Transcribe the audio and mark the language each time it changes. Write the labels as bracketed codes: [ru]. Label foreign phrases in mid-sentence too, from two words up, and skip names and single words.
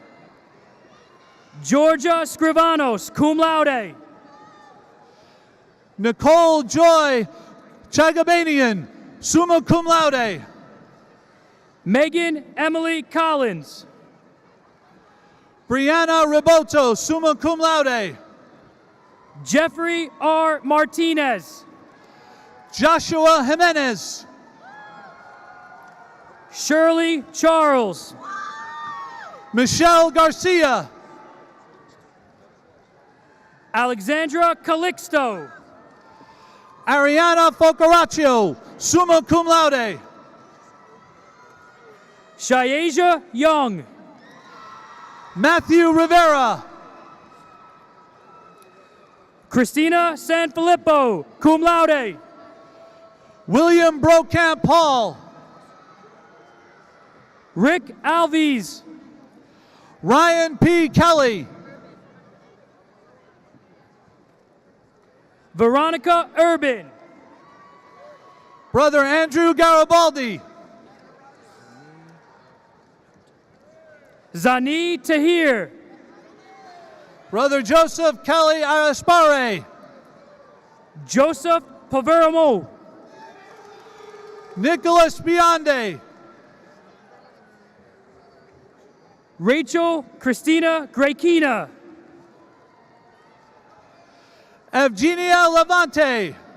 [en] Georgia Scrivanos, [la] cum laude. [en] Nicole Joy Chagabanian, [la] summa cum laude. [en] Megan Emily Collins. Brianna Riboto, [la] summa cum laude. [en] Jeffrey R. Martinez. Joshua Jimenez. Shirley Charles. Michelle Garcia. Alexandra Calixto. Ariana Focaraccio, [la] summa cum laude. [en] Shayasia Young. Matthew Rivera. Christina Sanfilippo, [la] cum laude. [en] William Brokamp Hall. Rick Alves. Ryan P. Kelly. Veronica Urban. Brother Andrew Garibaldi. Zani Tahir. Brother Joseph Kelly Araspare. Joseph Paveramo. Nicholas Bionde. Rachel Christina Grekina. Evgenia Levante.